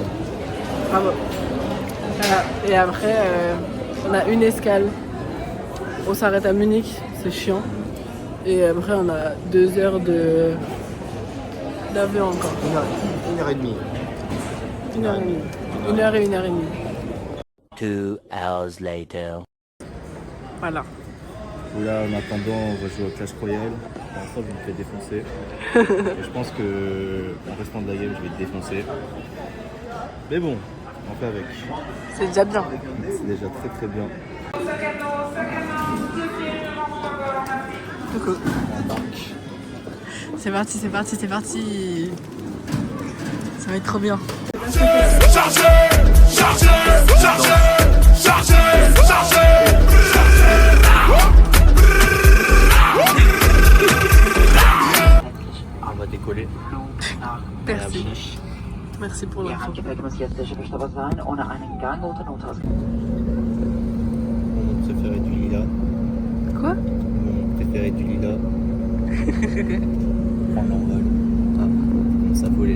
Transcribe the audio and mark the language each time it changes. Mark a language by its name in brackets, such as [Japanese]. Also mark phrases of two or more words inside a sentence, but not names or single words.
[French] Bravo. Voilà. Et après, on a une escale. On s'arrête à Munich, c'est chiant. Et après, on a 2 heures d'avion encore. 1h30. 1h30. 1h et 1h30. [English] 2 hours later. [French] Voilà. Là, en attendant, on va jouer au Clash Royale. Pour l'instant, je me fais défoncer. Et je pense que en restant de la game, je vais te défoncer. Mais bon, on fait avec. C'est déjà bien. C'est déjà très très bien. Coucou. On embarque. C'est parti, c'est parti, c'est parti. Ça va être trop bien. Chargez, chargez, chargez, chargez, chargez. On va décoller. Merci. Merci pour Ihr l'info. [German] Handgepäck muss jetzt sichergestellt sein, ohne einen Gang oder Notaus. [French] Mon préféré du lilas. Quoi? Mon préféré du lilas. Prendre l'envol. Ah, on commence à voler là.